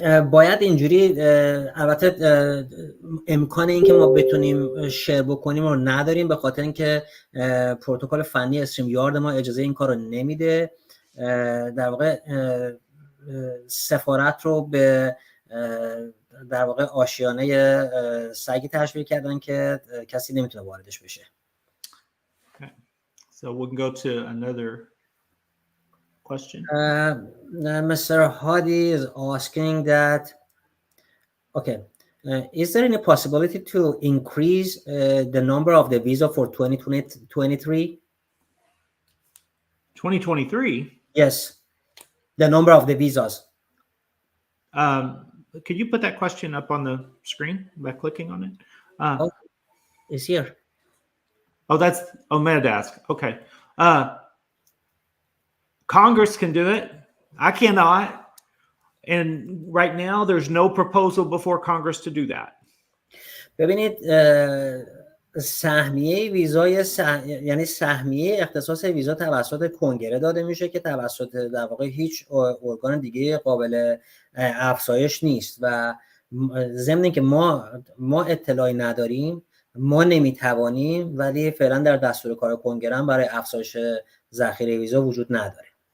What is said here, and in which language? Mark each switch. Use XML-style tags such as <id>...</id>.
<fa>باید اینجوری، البته امکان این که ما بتونیم شیر بکنیم رو نداریم به خاطر اینکه پروتکل فنی استریم یارد ما اجازه این کار رو نمیده. در واقع سفارت رو به در واقع آشیانه سگی تشبیه کردن که کسی نمیتونه واردش بشه.</fa> <en>Okay. So we can go to another question. Mr. Hadi is asking that, okay, is there any possibility to increase the number of the visa for 2023? 2023? Yes. The number of the visas. Could you put that question up on the screen by clicking on it? It's here. Oh, that's Metadesk. Okay. Congress can do it. I cannot. And right now, there's no proposal before Congress to do that.</en> <fa>ببینید سهمیه ویزای یعنی سهمیه اختصاص ویزا توسط کنگره داده میشه که توسط در واقع هیچ ارگان دیگه قابل افزایش نیست و ضمن اینکه ما اطلاعی نداریم، ما نمیتوانیم، ولی فعلا در دستور کار کنگره هم برای افزایش ذخیره ویزا وجود نداره.</fa>